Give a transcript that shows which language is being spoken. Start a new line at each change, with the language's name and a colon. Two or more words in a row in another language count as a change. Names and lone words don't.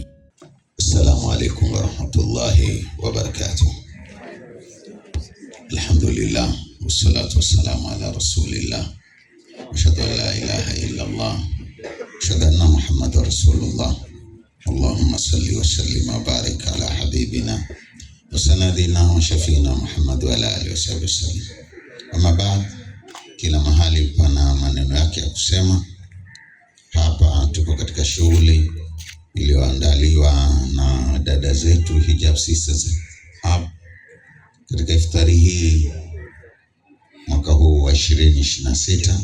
Arabic: السلام عليكم ورحمة الله وبركاته. الحمد لله، والصلاة والسلام على رسول الله، أشهد أن لا إله إلا الله، أشهد أن محمدا رسول الله. اللهم صل وسلم وبارك على حبيبنا وسندنا وشفيعنا محمد وعلى آله وسلم. أما بعد,
Swahili: kila mahali pana maneno yake ya kusema. Hapa tuko katika shughuli iliyoandaliwa na dada zetu Hijab Sisters Hub katika iftari hii mwaka huu wa 2026.